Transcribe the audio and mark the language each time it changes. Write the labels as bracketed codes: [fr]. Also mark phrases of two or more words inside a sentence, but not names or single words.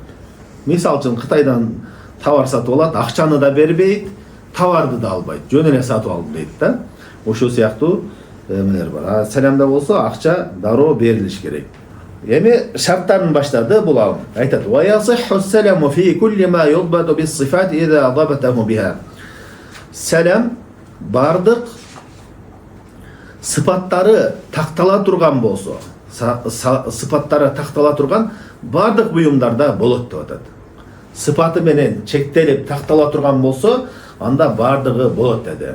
[ky] Мисалы үчүн Кытайдан товар сатып алат, акчаны да бербейт, товарды да албайт. Жөн эле сатып алдым дейт да. Ошол сыяктуу эмелер бар. Саламда болсо акча дароо берилиш керек. Эми шарттарын баштады бул алым. Айтат: [ar] "ويصح السلم في كل ما ينضبط بالصفات إذا ضبطه بها." [ky] Салам бардык сыпаттары тактала турган болсо, сыпаттары тактала турган бардык буюмдарда болот деп атат. Сыпаты менен чектелип тактала турган болсо, анда бардыгы болот деди.